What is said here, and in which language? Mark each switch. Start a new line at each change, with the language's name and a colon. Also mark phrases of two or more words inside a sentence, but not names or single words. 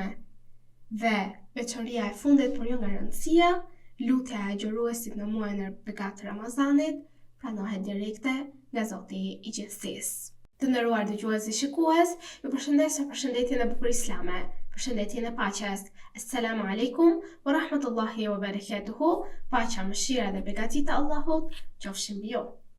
Albanian: Dhe veçoria e fundit, por jo nga rëndësia, lutja e agjëruesit në muajin e begat Ramazanit pranohet direkte nga Zoti i Gjithësisë. Të nderuar dëgjues dhe shikues, ju përshëndes me përshëndetjen e bukur islame, përshëndetjen e paqes.
Arabic: السلام عليكم ورحمة الله وبركاته.
Albanian: Paqja, mëshira dhe begatit e Allahut qofshin mbi ju.